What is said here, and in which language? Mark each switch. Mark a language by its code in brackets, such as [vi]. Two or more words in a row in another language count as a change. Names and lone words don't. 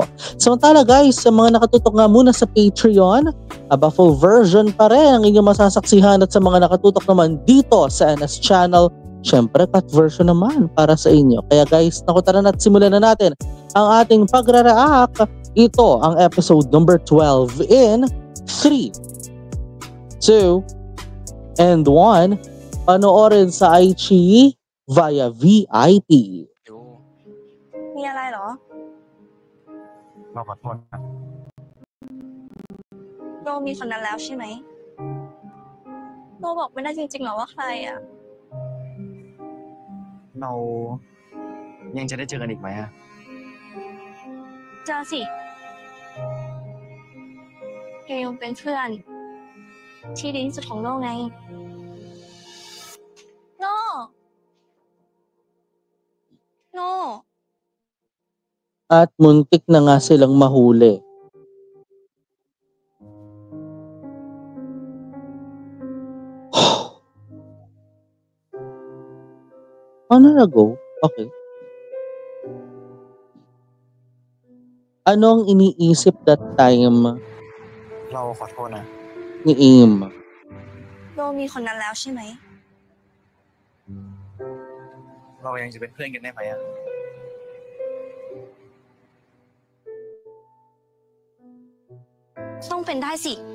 [tl] Samantala guys, sa mga nakatutok nga muna sa Patreon, [en] full version [tl] pa rin ang inyong masasaksihan at sa mga nakatutok naman dito sa NS channel, syempre [en] cut version [tl] naman para sa inyo. Kaya guys, tara na at simulan na natin ang ating pagre-react. Ito ang [en] episode number 12 in 3, 2, and 1. [tl] Panoorin sa iQIYI via VIP. [th] มีอะไรเหรอ เราขอโทษนะ โดมีคนนั้นแล้วใช่ไหมโดบอกไม่ได้จริงๆหรอว่าใครอ่ะ เรายังจะได้เจอกันอีกไหมอะ เจอสิแกยังเป็นเพื่อนที่ดีที่สุดของโลกไงโน [tl] At muntik na nga silang mahuli. Ano na go? Okay. Anong iniisip [en] that time [th] เราขอโทษนะ [tl] ni Aim? [th] โดมีคนนั้นแล้วใช่ไหม เรายังจะเป็นเพื่อนกันได้ไหมอะ ต้องเป็นได้สิ